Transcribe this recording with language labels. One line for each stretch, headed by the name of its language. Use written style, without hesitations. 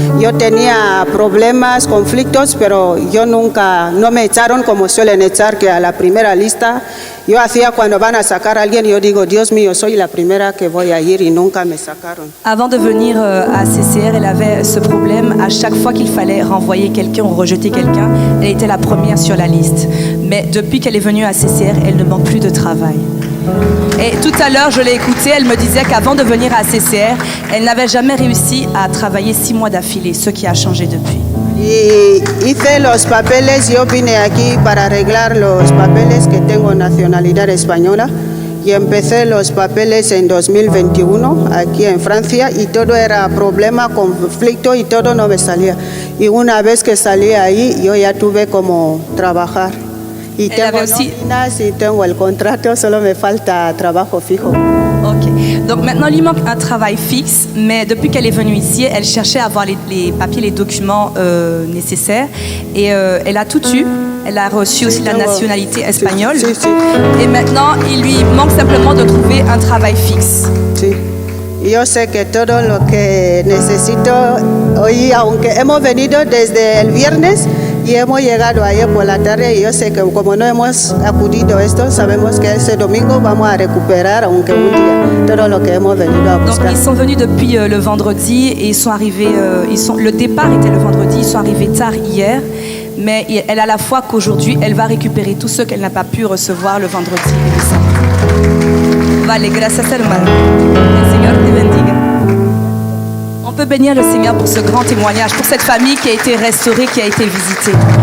Spanish: Yo tenía problemas, conflictos, pero no me echaron como suelen echar, que a la primera lista yo hacía cuando van a sacar a alguien, yo digo, Dios mío, soy la primera que voy a ir y nunca me sacaron.
French: Avant de venir à CCR, elle avait ce problème. À chaque fois qu'il fallait renvoyer quelqu'un ou rejeter quelqu'un, elle était la première sur la liste. Mais depuis qu'elle est venue à CCR, elle ne manque plus de travail. Et tout à l'heure, je l'ai écoutée, elle me disait qu'avant de venir à CCR, elle n'avait jamais réussi à travailler 6 mois d'affilée, ce qui a changé depuis.
Spanish: Y hice los papeles, yo vine aquí para arreglar los papeles, que tengo nacionalidad española, y empecé los papeles en 2021 aquí en Francia, y todo era problema, conflicto, y todo no me salía. Y una vez que salí ahí, yo ya tuve como trabajar. Y tengo nóminas y tengo el contrato, solo me falta trabajo fijo. Ok.
French: Donc maintenant, il lui manque un travail fixe, mais depuis qu'elle est venue ici, elle cherchait à avoir les papiers, les documents nécessaires. Et elle a tout eu. Elle a reçu aussi la nationalité espagnole.
Spanish: Sí.
French: Et maintenant, il lui manque simplement de trouver un travail fixe.
Spanish: Sí. Yo sé que todo lo que necesito hoy, aunque hemos venido desde el viernes y hemos llegado ayer por la tarde, y yo sé que como no hemos acudido a esto, sabemos que ese domingo vamos a recuperar, aunque un día, todo lo que hemos venido a buscar.
French: Donc ils sont venus depuis le vendredi et ils sont arrivés. Le départ était le vendredi, ils sont arrivés tard hier. Mais elle a la foi qu'aujourd'hui, elle va récupérer tout ce qu'elle n'a pas pu recevoir le vendredi et le samedi.
Spanish: Vale, gracias hermano. Que el Señor te bendiga.
French: On peut bénir le Seigneur pour ce grand témoignage, pour cette famille qui a été restaurée, qui a été visitée.